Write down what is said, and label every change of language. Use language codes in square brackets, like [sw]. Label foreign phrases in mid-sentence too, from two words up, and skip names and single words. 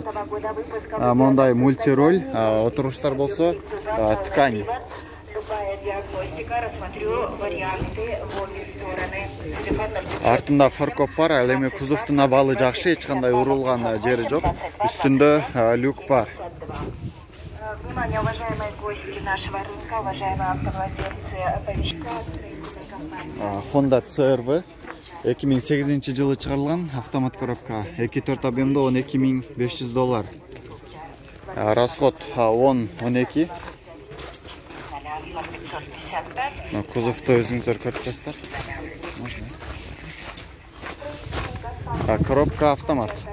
[ky] Мондай мультироль, отуруштар болсо ткань. Артында фаркоп бар, ал эми кузовтун абалы жакшы, эч кандай урулган жери жок. Үстүндө люк бар. [ru] Внимание, уважаемые гости нашего рынка, уважаемые автовладельцы, Honda CR-V 2008 [ky] жылы чыгарылган автомат коробка, 2.4 объемдо [ru] $12500. [ky] Расход 10-12. Кузовду өзүңүздөр көрүп турасыздар. Коробка автомат.